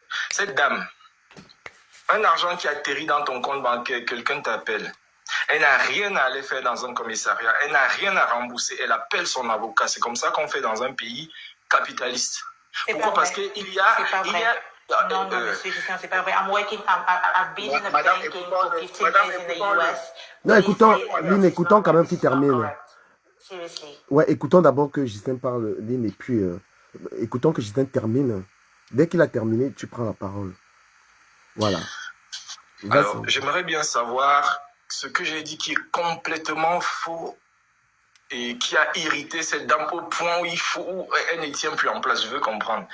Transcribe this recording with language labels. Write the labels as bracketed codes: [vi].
[fr] Cette dame, un argent qui atterrit dans ton compte bancaire, quelqu'un t'appelle. Elle n'a rien à aller faire dans un commissariat. Elle n'a rien à rembourser. Elle appelle son avocat. C'est comme ça qu'on fait dans un pays capitaliste. Pourquoi? Parce qu'il y a... Non, monsieur Justin, c'est pas vrai. [en] I've been in a banking for 15 years in the US. [fr] Non, écoutons quand même qu'il termine. [en] Seriously. [fr] Ouais, écoutons d'abord que Justin parle, Lynn, et puis écoutons que Justin termine. Dès qu'il a terminé, tu prends la parole. Voilà. Alors, j'aimerais bien savoir ce que j'ai dit qui est complètement faux et qui a irrité cette dame au point où elle ne tient plus en place. Je veux comprendre.